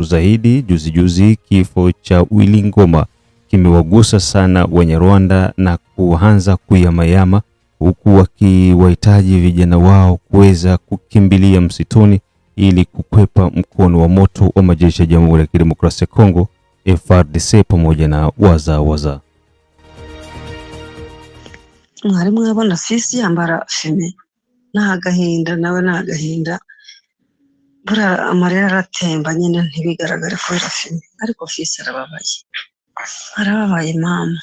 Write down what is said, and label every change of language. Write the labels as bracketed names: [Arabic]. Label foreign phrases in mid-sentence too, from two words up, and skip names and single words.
[Swahili] Zaidi juzi kifo cha Willy Ngoma kimewagusa sana wenye Rwanda na kuanza kuyamayama, huku wakiwahitaji vijana wao kuweza kukimbilia msituni ili kukwepa mkono wa moto wa majeshi ya Jamhuri ya Kidemokrasia ya Kongo FARDC pamoja na waza. [Kinyarwanda] Mwari mwabona fisi yambara fime n'agahinda, nawe n'agahinda, bura amarira aratemba nyine ntibigaragara ko fime, ariko fisi arababaye mama.